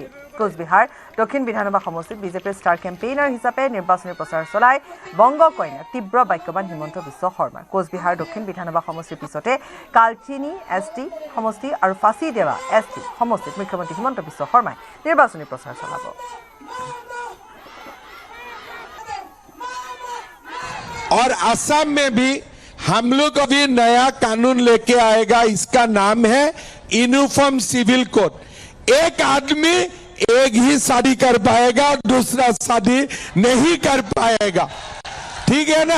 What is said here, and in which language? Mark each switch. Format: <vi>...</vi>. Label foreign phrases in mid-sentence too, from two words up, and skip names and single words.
<as>কোচবিহাৰ দক্ষিণ বিধানসভা সমষ্টিত বিজেপিৰ ষ্টাৰ কেম্পেইনাৰ হিচাপে নিৰ্বাচনী প্ৰচাৰ চলাই বংগ কইনা তীব্ৰ বাক্যবান হিমন্ত বিশ্ব শৰ্মা। কোচবিহাৰ দক্ষিণ বিধানসভা সমষ্টিৰ পিছতে কালচিনি এছটি সমষ্টি আৰু ফাঁচীদেৱা এছটি সমষ্টিত মুখ্যমন্ত্ৰী হিমন্ত বিশ্ব শৰ্মাই নিৰ্বাচনী প্ৰচাৰ চলাব।</as> <hi>और असम में भी हम लोग अभी नया कानून लेके आएगा, इसका नाम है यूनिफॉर्म सिविल कोड। एक आदमी एक ही शादी कर पाएगा और दूसरा शादी नहीं कर पाएगा, ठीक है ना।</hi>